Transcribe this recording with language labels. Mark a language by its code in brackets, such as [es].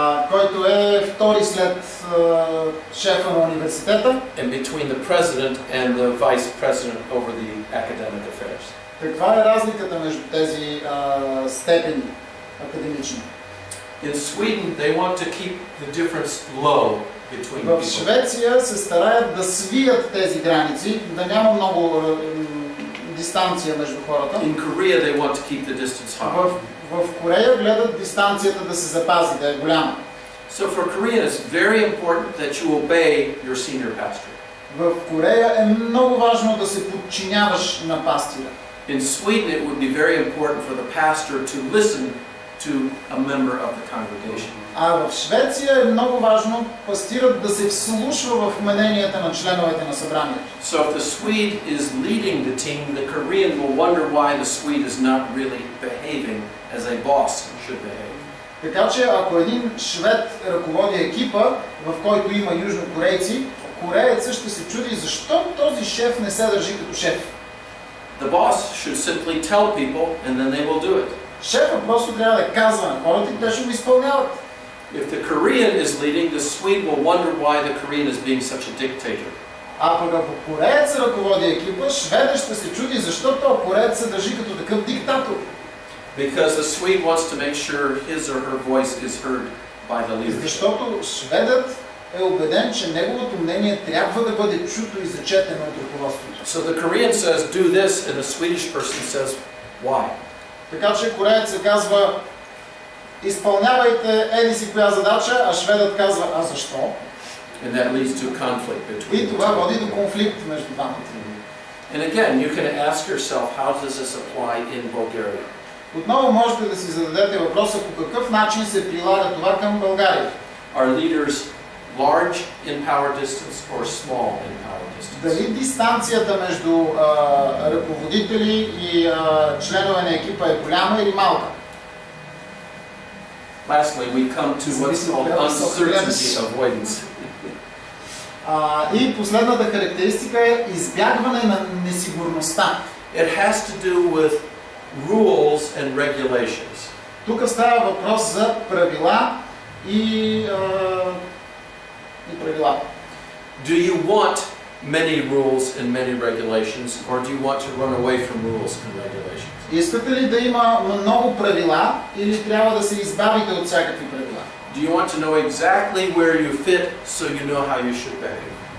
[bg] Който е втори след шефа на университета. [en] And between the president and the vice president over the academic affairs. [bg] Каква е разликата между тези степени академични? [en] In Sweden, they want to keep the difference low between [bg] В [en] people. [bg] Швеция се стараят да свият тези граници, да няма много дистанция между хората. [en] In Korea, they want to keep the distance high. [bg] В Корея гледат дистанцията да се запази, да е голяма. [en] So for Korean, it's very important that you obey your senior pastor. [bg] В Корея е много важно да се подчиняваш на пастира. [en] In Sweden, it would be very important for the pastor to listen to a member of the congregation. [bg] А в Швеция е много важно пастирът да се вслушва в мненията на членовете на събранието. [en] So if the Swede is leading the team, the Korean will wonder why the Swede is not really behaving as a boss should behave. [bg] Така че ако един швед ръководи екипа, в който има южнокорейци, кореецът ще се чуди защо този шеф не се държи като шеф. [en] The boss should simply tell people and then they will do it. [bg] Шефът просто трябва да казва на хората и те ще го изпълняват. [en] If the Korean is leading, the Swede will wonder why the Korean is being such a dictator. [bg] А пък ако кореец ръководи екипа, шведът ще се чуди защо този кореец се държи като такъв диктатор. [en] Because the Swede wants to make sure his or her voice is heard by the leadership. [bg] Защото шведът е убеден, че неговото мнение трябва да бъде чуто и зачетено от ръководството. [en] So the Korean says, do this, and the Swedish person says, why? [bg] Така че кореецът казва, изпълнявайте еди си коя задача, а шведът казва, а защо? [en] And that leads to conflict between [bg] И [en] the [bg] това [en] two. [bg] води до конфликт между двамата. [en] And again, you can ask yourself, how does this apply in Bulgaria? [bg] Отново можете да си зададете въпроса по какъв начин се прилага това към България. [en] Are leaders large in power distance or small in power distance? [bg] Дали дистанцията между ръководители и членове на екипа е голяма или малка? [en] Lastly, we come to what's called uncertainty avoidance. [bg] И последната характеристика е избягване на несигурността. [en] It has to do with rules and regulations. [bg] Тук става въпрос за правила и правила. [en] Do you want many rules and many regulations, or do you want to run away from rules and regulations? [bg] Искате ли да има много правила или трябва да се избавите от всякакви правила? [en] Do you want to know exactly where you fit so you know how you should behave?